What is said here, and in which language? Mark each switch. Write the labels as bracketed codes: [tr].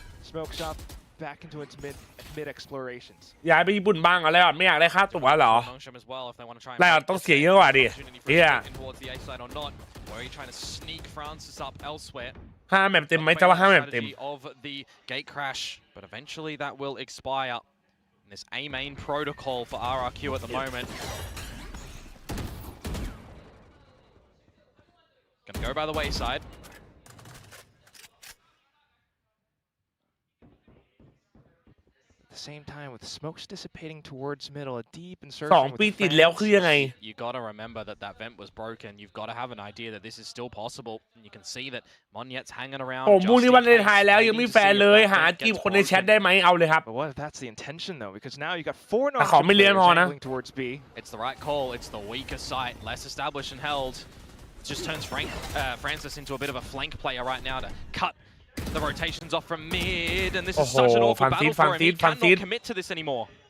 [en] Smoke shop back into its mid explorations. [th] ย้ายไปญี่ปุ่นบ้างอะไรอ่ะไม่อยากได้ค่าตั๋วเหรอ [en] Nongshim as well if they want to try [th] แล้วต้องเสียเยอะกว่าดิเฮีย [en] towards the A side or not. Where are you trying to sneak Francis up elsewhere? [th] 5 แมปเต็มไหมจะว่า5 แมปเต็ม [en] of the gate crash, but eventually that will expire. This A main protocol for RRQ at the moment. Gonna go by the wayside. At the same time, with smokes dissipating towards middle, a deep insertion. [th] 2 ปีติดแล้วคือยังไง [en] You gotta remember that vent was broken. You've gotta have an idea that this is still possible. And you can see that Monyet's hanging around. [th] ผมพรุ่งนี้วันเลนไทน์แล้วยังไม่แฟนเลยหาจีบคนในแชทได้ไหมเอาเลยครับ [en] But what if that's the intention though? Because now you got 4 [th] ขอไม่เลี้ยงพอนะ [en] angling towards B. It's the right call. It's the weaker side, less established and held. It just turns Francis into a bit of a flank player right now to cut the rotations off from mid, and this is such an awkward battle for him. He cannot commit to this anymore.